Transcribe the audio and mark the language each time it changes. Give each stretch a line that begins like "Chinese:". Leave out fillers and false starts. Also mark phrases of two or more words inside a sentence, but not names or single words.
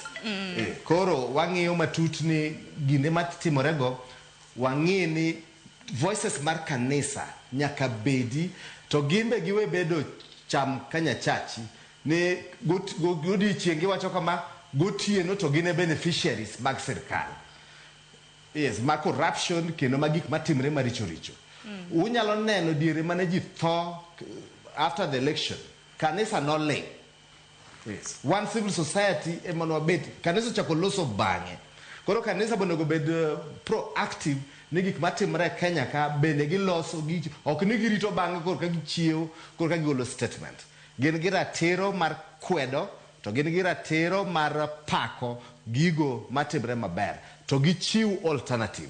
Luo (Kenya and Tanzania): Koro wang'iyo matut ni ginde matimorego wang'i ni voices mar kanisa nyaka bedi to gimbe giwe bedo cham kanyachachi ni godiechieng' giwacho kama gotieno to gine beneficiaries mag sirkal. Yes, ma corruption kendo magik matimre maricho richo. Unyalo neno diere mane ji tho
English: after the election.
Luo (Kenya and Tanzania): Kanisa no ling. Yes.
English: One civil society
Luo (Kenya and Tanzania): emano bet kanisa chako loso bang'e. Koro kanisa bonego bed proactive ni gik matimre Kenya ka bende giloso gi ok ni girito bang'e kor ka gichiew kor ka gigolo statement. Gin gi ratiro mar kwedo to gin gi ratiro mar pako gigo matimre maber to gichiw alternative.